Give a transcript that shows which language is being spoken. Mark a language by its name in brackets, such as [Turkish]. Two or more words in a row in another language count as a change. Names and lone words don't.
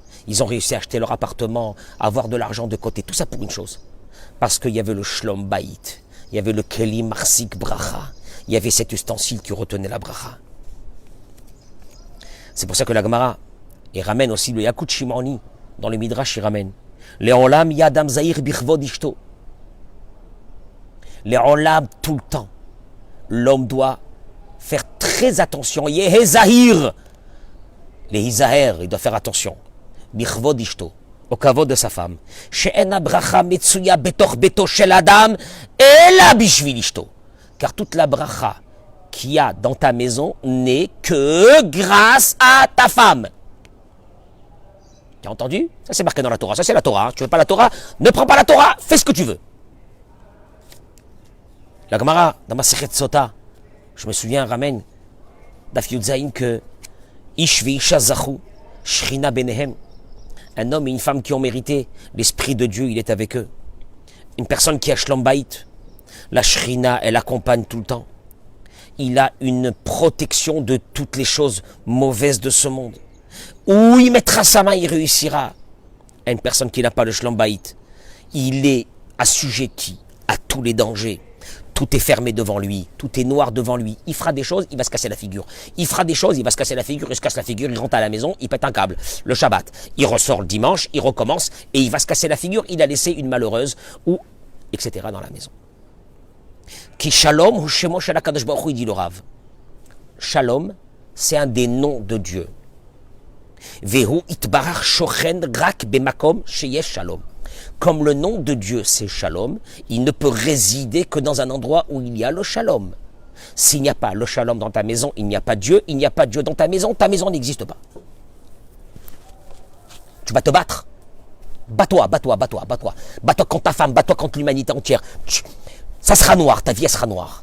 [French] Ils ont réussi à acheter leur appartement, à avoir de l'argent de côté. Tout ça pour une chose. Parce qu'il y avait le [Hebrew] שלום בית, [French] il y avait le [Hebrew] כלי מחזיק ברכה, [French] il y avait cet ustensile qui retenait la Bracha. C'est pour ça que la Gemara, et ramène aussi le Yakut Shimoni, dans le Midrash, il ramène. [Hebrew] לעולם יהא אדם זהיר בכבוד אשתו. [French] Le'olam, tout le temps. L'homme doit faire très attention. [Hebrew] יהא זהיר. [French] Les Hizaher, il doit faire attention. [Hebrew] בכבוד אשתו. [French] Au kavod de sa femme. [Hebrew] שאין ברכה מצויה בתוך ביתו של אדם אלא בשביל אשתו. [French] Car toute la bracha qu'il y a dans ta maison n'est que grâce à ta femme. Tu as entendu? Ça c'est marqué dans la Torah. Ça c'est la Torah. Tu veux pas la Torah? Ne prends pas la Torah. Fais ce que tu veux. La Gemara, dans ma Sechet Sota, je me souviens, ramène [Hebrew] דף יוד זין [French] que [Hebrew] איש ואשה זכו שכינה ביניהם. [French] Un homme et une femme qui ont mérité l'Esprit de Dieu, il est avec eux. Une personne qui a [Hebrew] שלום בית, [French] la Shrina, elle accompagne tout le temps. Il a une protection de toutes les choses mauvaises de ce monde. Où il mettra sa main, il réussira. À une personne qui n'a pas le [Hebrew] שלום בית, [French] il est assujetti à tous les dangers. Tout est fermé devant lui, tout est noir devant lui. Il fera des choses, il va se casser la figure. Il fera des choses, il va se casser la figure, il se casse la figure, il rentre à la maison, il pète un câble. Le Shabbat, il ressort le dimanche, il recommence et il va se casser la figure. Il a laissé une malheureuse ou etc. dans la maison. [Hebrew] כי שלום הוא שמו של הקדוש ברוך הוא, [French] il dit le Rav. Shalom, c'est un des noms de Dieu. [Hebrew] והוא יתברך שוכן רק במקום שיש שלום. [French] Comme le nom de Dieu, c'est Shalom, il ne peut résider que dans un endroit où il y a le Shalom. S'il n'y a pas le Shalom dans ta maison, il n'y a pas Dieu. Il n'y a pas Dieu dans ta maison n'existe pas. Tu vas te battre. Bats-toi. Bats-toi contre ta femme, bats-toi contre l'humanité entière. Ça sera noir, ta vie elle sera noire.